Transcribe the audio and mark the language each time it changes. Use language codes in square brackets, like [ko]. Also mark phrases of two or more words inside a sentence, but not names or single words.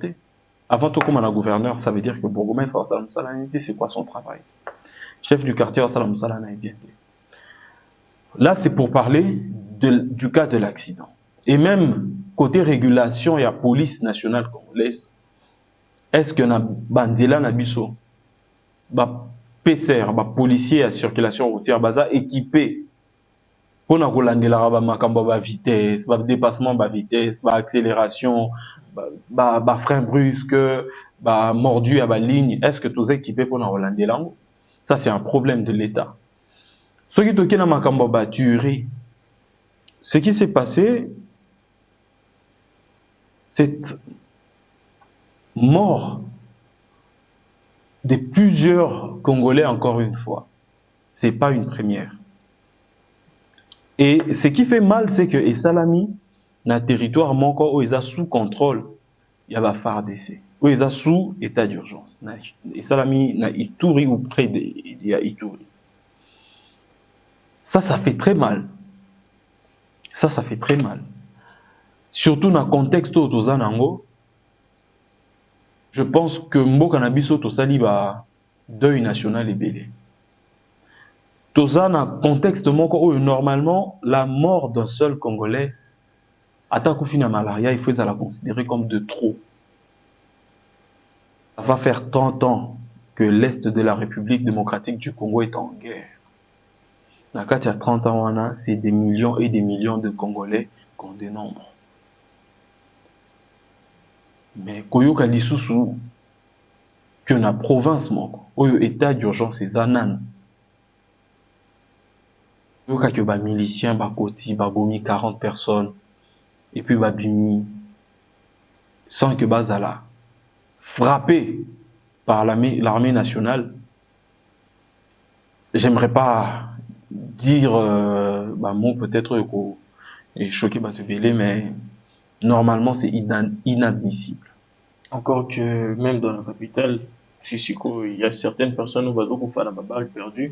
[fr] Avant tout, comme un gouverneur, ça veut dire que Bourgmestre Salam Salani, c'est quoi son travail? Chef du quartier Salam Salani bien. Là, c'est pour parler du cas de l'accident. Et même côté régulation, il y a police nationale congolaise. est-ce que [ln] na banzela na biso ba PCR ba [fr] policier à circulation routière [ln] baza [fr] équipé pour [ln] na kolandela ba makambo ba vitesse ba dépassement ba vitesse ba accélération ba [fr] frein brusque [ln] ba [fr] mordu à [ln] ba ligne, [fr] est-ce que tous équipés pour [ln] na kolandela? [fr] Ça c'est un problème de l'État. Ce qui [ln] toke na makambo ba [fr] tuerie, ce qui s'est passé, cette mort de plusieurs Congolais, encore une fois, c'est pas une première. Et ce qui fait mal, c'est que [ln] Esalami, na [fr] territoire moko où ils sont sous contrôle, il y a la FARDC, où ils sont sous état d'urgence. [ln] Esalami na Ituri [fr] ou près de [ln] Ituri. [fr] Ça fait très mal. Ça fait très mal. Surtout dans le contexte où nous sommes, je pense que [ln] Mboka na biso to sali ba [fr] deuil national ebele. [ln] Toza na [fr] contexte moko où normalement la mort d'un seul Congolais [ln] attaque na malaria, [fr] il faut la considérer comme de trop. Ça va faire 30 ans que l'Est de la République démocratique du Congo est en guerre. Dans le cas de 30 ans, c'est des millions et des millions de Congolais qu'on dénombre. [ln] Mais koyoka lisusu que na province moko oyo [fr] état d'urgence [ln] et zanan koyoka que ba miliciens ba koti ba bomi 40 personnes [fr] et puis [ln] ba bimi [fr] sans que [ln] bazala [fr] frappé par l'armée nationale. J'aimerais pas dire bah mot peut-être et choqué batebele, mais normalement c'est inadmissible. Encore que même dans la capitale, il y a certaines personnes où on fait la balle perdue.